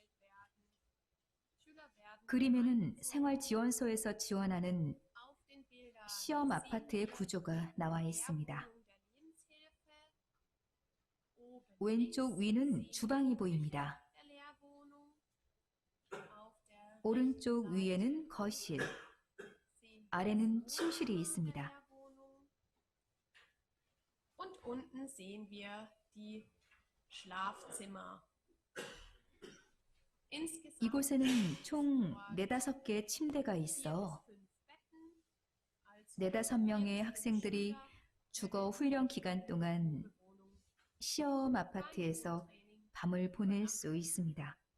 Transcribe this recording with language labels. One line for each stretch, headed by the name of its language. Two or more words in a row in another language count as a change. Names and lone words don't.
Korean: 그림에는 생활지원소에서 지원하는 시험 아파트의 구조가 나와 있습니다. 왼쪽 위는 주방이 보입니다. 오른쪽 위에는 거실, 아래는 침실이 있습니다.
German: Und unten sehen wir die Schlafzimmer.
Korean: 이곳에는 총 4-5개의 침대가 있어 4-5명의 학생들이 주거 훈련 기간 동안 시험 아파트에서 밤을 보낼 수 있습니다.